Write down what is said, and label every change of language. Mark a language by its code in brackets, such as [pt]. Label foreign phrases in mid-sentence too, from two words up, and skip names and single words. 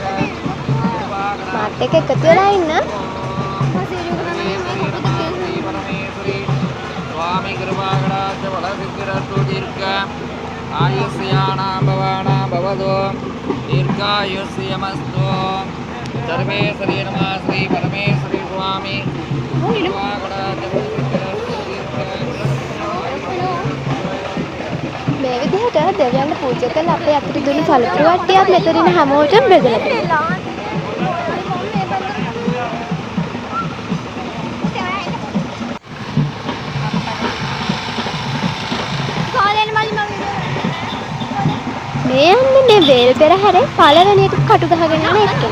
[si] මාත් එක්ක එකතු වෙලා ඉන්න. [sa] ස්වාමී කෘපාකරාච වලසිද්ධිරතු දීර්ඝ ආයුෂ්‍යානා භවානා භවදෝ දීර්ඝායුෂ්‍යමස්තු सर्वे श्री नमः श्री परमेश्वरी स्वामी [si] මේ විදිහට දෙවියන්ට පූජා කරලා අපේ අතට දුන්න පළතුරු වට්ටියක් මෙතන ඉන්න හැමෝටම බෙදලා දෙනවා. මේ යන්නේ මේ වේල් පෙරහැරේ පළවෙනි එක කටු ගහගෙන යන එක්කෙනෙක්.